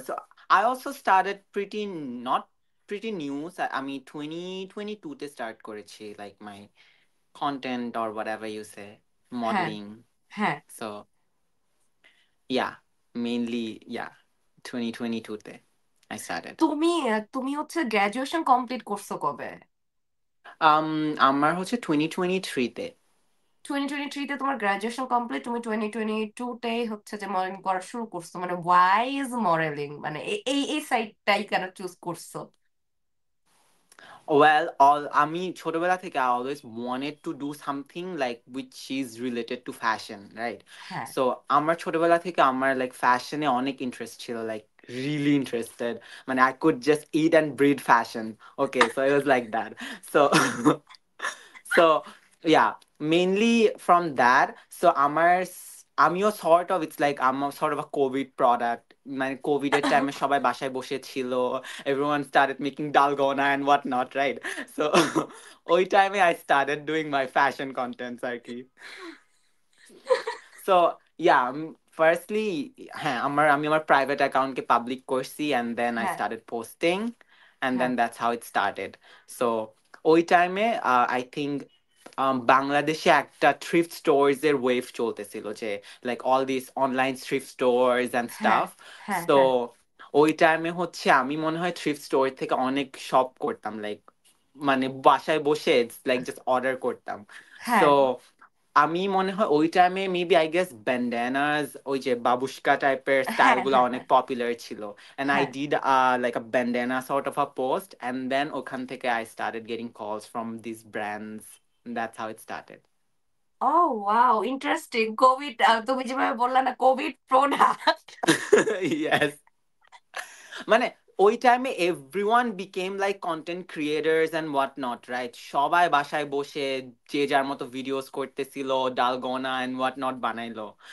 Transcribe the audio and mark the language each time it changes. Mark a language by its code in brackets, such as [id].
[en] So I also started pretty not pretty new. I mean 2022 তে start করেছি like my content or whatever you say, [bn] হ্যাঁ [en] modeling. [bn] হ্যাঁ। [en] So yeah, mainly yeah, 2022 তে I started. [bn] তুমি তুমি হচ্ছে graduation complete করছো কবে? আমার হচ্ছে 2023 তে। 2023-তে তোমার গ্রাজুয়েশন কমপ্লিট, তুমি 2022-তেই হচ্ছে যে মডেলিং করা শুরু করছো, মানে [en] why is modelling, [bn] মানে এই এই সাইডটাই কেন চুজ করছো? [en] Well, all [bn] আমি ছোটবেলা থেকে [en] I always wanted to do something like which is related to fashion, right? [bn] হ্যাঁ So আমার ছোটবেলা থেকে আমার like fashion এ অনেক interest ছিল, [en] like really interested. মানে I could just eat and breathe fashion. Okay, so it was like that. So so yeah, mainly from that. So আমিও sort of, it's like I'm a sort of a COVID product. [bn] মানে Covid এর টাইমে সবাই বাসায় বসে ছিল, [en] everyone started making dalgona and whatnot, right? So [bn] ওই টাইমে [en] I started doing my fashion contents আর কি। [bn] So yeah, firstly হ্যাঁ আমি আমার প্রাইভেট অ্যাকাউন্টকে পাবলিক করছি [en] and then I [bn] হ্যাঁ [en] started posting and [bn] হ্যাঁ [en] then that's how it started. So ওই টাইমে I think [bn] বাংলাদেশে একটা [en] thrift stores এর wave চলতেছিল, যে like all this online thrift stores and [bn] হ্যাঁ [en] Stuff. [bn] হ্যাঁ [en] so [bn] হ্যাঁ ওই টাইমে হচ্ছে আমি মনে হয় থ্রিফট স্টোর থেকে অনেক শপ করতাম, লাইক মানে বাসায় বসে লাইক জাস্ট অর্ডার করতাম। [en] so [bn] হ্যাঁ আমি মনে হয় ওই টাইমে [en] maybe I guess [bn] ব্যান্ডানাস, ওই যে বাবুস্কা টাইপের স্টাইল হ্যাঁ গুলো হ্যাঁ অনেক হ্যাঁ [en] popular ছিল, and I [bn] হ্যাঁ। [en] did like a bandana sort of a post, and then [bn] ওখান থেকে [en] I started getting calls from these brands. That's how it started. Oh wow, interesting. [bn] Covid, তুমি যেভাবে বললা না, কোভিড প্রোডাক্ট। [en] Yes. মানে ওই টাইমে everyone became like content creators and what not, right? [bn] সবাই বাসায় বসে যে যার মতো ভিডিওস করতেছিল, ডালগোনা [en] and what not [bn] বানাইলো।